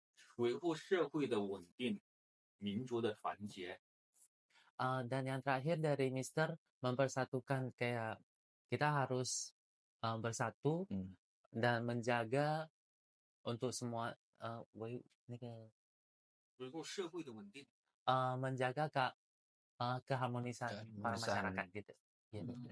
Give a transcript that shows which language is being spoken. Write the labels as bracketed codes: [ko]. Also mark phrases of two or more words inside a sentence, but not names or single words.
[zh] 维护社会的稳定、民族的团结。 [id] Dan yang terakhir dari Mister, mempersatukan, kayak kita harus bersatu dan menjaga untuk semua [zh] 维护社会的稳定。 [id] menjaga keharmonisan para masyarakat gitu. Ya, betul.